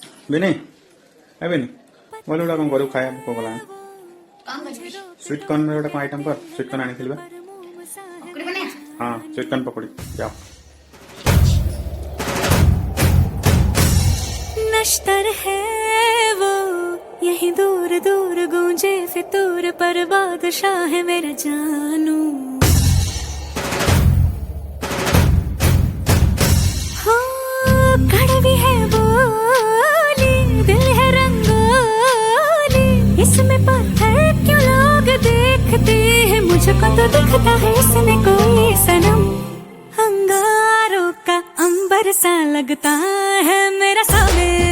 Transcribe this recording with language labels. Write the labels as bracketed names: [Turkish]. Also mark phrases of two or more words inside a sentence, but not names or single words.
[Odia] ବିନି ଏ ବିନି ବୋଲେ ଗୋଟେ କ'ଣ କରିବୁ ଖାଇବା ଭୋକ କଲା [English] sweet cornର [Odia] ଗୋଟେ କ'ଣ ଆଇଟମ୍ କର [English] sweet corn [Odia] ଆଣିଥିଲି ବା ହଁ [English] sweet corn [Odia] ପକୋଡ଼ି ଯାଅ [Hindi] नश्तर है वो यहीं दूर दूर गूंजे फितूर पर बादशाह है मेरा जानू हो कड़वी है बोली दिल है रंगोली इसमें पत्थर क्यों लोग देखते हैं मुझको तो दिखता है इसमें कोई सनम अंगारों का अंबर सा लगता है मेरा सावे